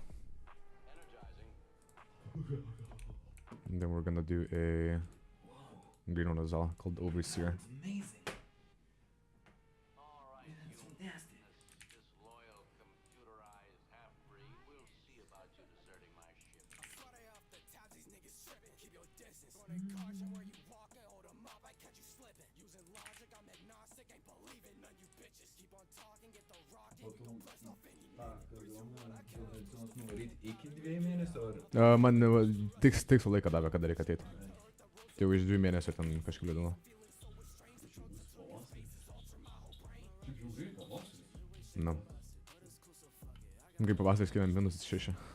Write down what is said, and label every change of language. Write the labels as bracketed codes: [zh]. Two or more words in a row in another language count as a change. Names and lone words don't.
[en] And then we're gonna do a green one as well, called Overseer. Amazing. That's fantastic. This loyal, computerized half-breed will see about you deserting my ship. [lt] Iki 2 mėnesio ar... Man tiks laiko davė, kada reikia ateiti. Tai jau iš 2 mėnesių ten kažkaip liūdino. Nu. Kaip pavasaris kėlėm -6.